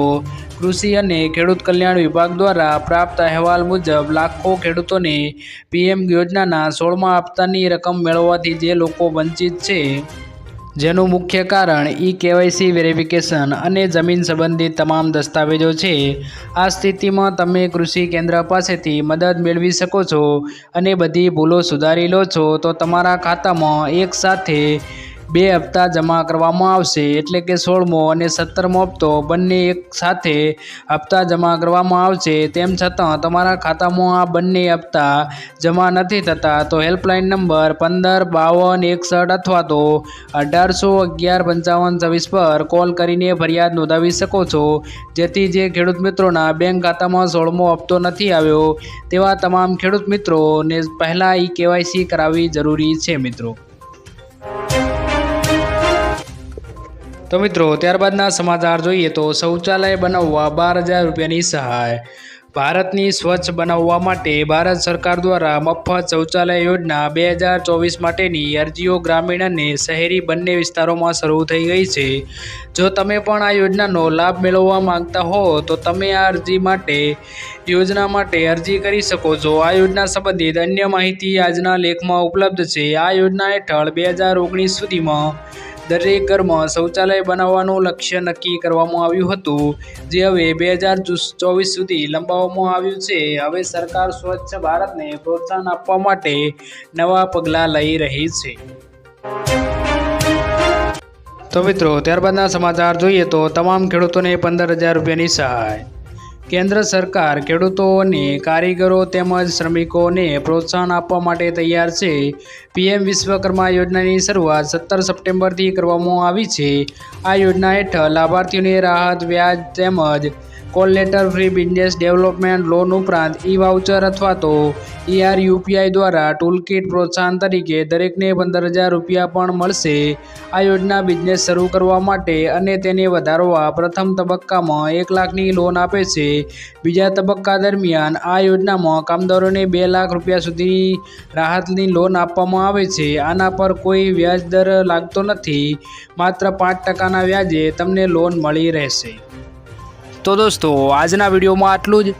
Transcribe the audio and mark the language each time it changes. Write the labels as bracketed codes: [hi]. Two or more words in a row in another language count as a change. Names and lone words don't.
[gu] કૃષિ અને ખેડૂત કલ્યાણ વિભાગ દ્વારા પ્રાપ્ત અહેવાલ મુજબ લાખો ખેડૂતોને પીએમ યોજનાના 16મા હપ્તાની રકમ મેળવવાથી જે લોકો વંચિત છે જેનું મુખ્ય કારણ [en] e-KYC verification [gu] અને જમીન સંબંધિત તમામ દસ્તાવેજો છે। આ સ્થિતિમાં તમે કૃષિ કેન્દ્ર પાસેથી મદદ મેળવી શકો છો અને બધી ભૂલો સુધારી લો છો। તો તમારા ખાતામાં એક સાથે 2 હપ્તા જમા કરવામાં આવશે એટલે કે 16મો અને 17મો હપ્તો બંને એક સાથે હપ્તા જમા કરવામાં આવશે। તેમ છતાં તમારા ખાતામાં આ બંને હપ્તા જમા નથી થતા તો [en] helpline number [gu] 15 52 61 અથવા તો 1800 11 55 26 પર કૉલ કરીને ફરિયાદ નોંધાવી શકો છો। જેથી જે ખેડૂત મિત્રોના બેંક ખાતામાં 16મો હપ્તો નથી આવ્યો તેવા તમામ ખેડૂત મિત્રોને પહેલા ઈ-કેવાયસી કરાવી જરૂરી છે મિત્રો। તો મિત્રો, ત્યારબાદના સમાચાર જોઈએ તો શૌચાલય બનાવવા 12,000 રૂપિયાની સહાય। ભારતની સ્વચ્છ બનાવવા માટે ભારત સરકાર દ્વારા મફત શૌચાલય યોજના 2024 માટેની અરજીઓ ગ્રામીણ અને શહેરી બંને વિસ્તારોમાં શરૂ થઈ ગઈ છે। જો તમે પણ આ યોજનાનો લાભ મેળવવા માંગતા હો તો તમે આ અરજી માટે યોજના માટે અરજી કરી શકો છો। આ યોજના સંબંધિત અન્ય માહિતી આજના લેખમાં ઉપલબ્ધ છે। આ યોજના હેઠળ 2019 સુધીમાં દરેક ઘરમાં શૌચાલય બનાવવાનું લક્ષ્ય નક્કી કરવામાં આવ્યું હતું, જે હવે 2024 સુધી લંબાવવામાં આવ્યું છે। હવે સરકાર સ્વચ્છ ભારતને પ્રોત્સાહન આપવા માટે નવા પગલાં લઈ રહી છે। તો મિત્રો, ત્યારબાદના સમાચાર જોઈએ તો તમામ ખેડૂતોને 15,000 રૂપિયાની સહાય। કેન્દ્ર સરકાર ખેડૂતો અને કારીગરો તેમજ શ્રમિકોને પ્રોત્સાહન આપવા માટે તૈયાર છે। પીએમ વિશ્વકર્મા યોજનાની શરૂઆત 17 સપ્ટેમ્બરથી કરવામાં આવી છે। આ યોજના હેઠળ લાભાર્થીઓને રાહત વ્યાજ તેમજ [en] call letter free business development loan [gu] ઉપરાંત ઈ-વાઉચર અથવા તો ER-UPI દ્વારા ટૂલકિટ પ્રોત્સાહન તરીકે દરેકને 15,000 રૂપિયા પણ મળશે। આ યોજના બિઝનેસ શરૂ કરવા માટે અને તેને વધારવા પ્રથમ તબક્કામાં 1 લાખની લોન આપે છે। બીજા તબક્કા દરમિયાન આ યોજનામાં કામદારોને 2 લાખ રૂપિયા સુધીની રાહતની લોન આપવામાં આવે છે। આના પર કોઈ વ્યાજદર લાગતો નથી, માત્ર 5% વ્યાજે તમને લોન મળી રહેશે। તો દોસ્તો, આજના વિડિયો માં આટલું જ।